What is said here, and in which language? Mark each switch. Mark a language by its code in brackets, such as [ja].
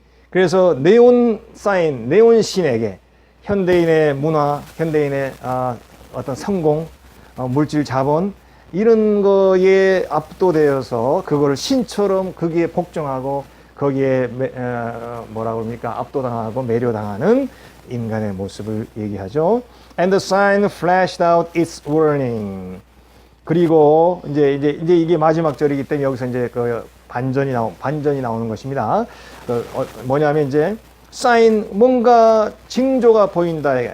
[ko] 그래서 네온 사인, 네온 신에게 현대인의 문화, 현대인의 어떤 성공, 물질 자본, 이런 거에 압도되어서 그거를 신처럼 거기에 복종하고 거기에 뭐라고 합니까? 압도당하고 매료당하는 인간의 모습을 얘기하죠. [en] And the sign flashed out its warning. [ko] 그리고 이제 이게 마지막 절이기 때문에 여기서 이제 그 반전이 나오는 것입니다. 뭐냐면 이제 사인 뭔가 징조가 보인다.